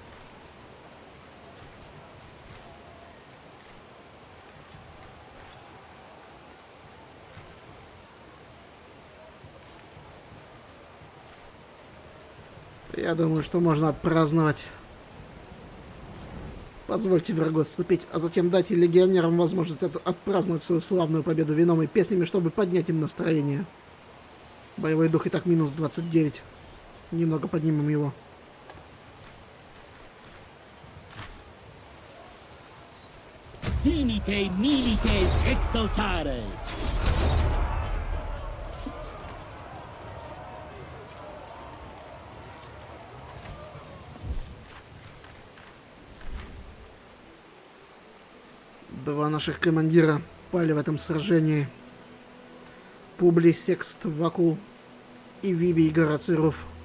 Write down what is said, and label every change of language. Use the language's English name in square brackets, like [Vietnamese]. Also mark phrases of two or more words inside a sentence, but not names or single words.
[Russian] Я думаю, что можно отпраздновать. Позвольте врагу отступить, а затем дайте легионерам возможность отпраздновать свою славную победу вином и песнями, чтобы поднять им настроение. Боевой дух и так минус 29. Немного поднимем его. [Latin] Finite milites exaltare. [Russian] Два наших командира пали в этом сражении. Публий Секст Вакул и Вибий Гораций Руф.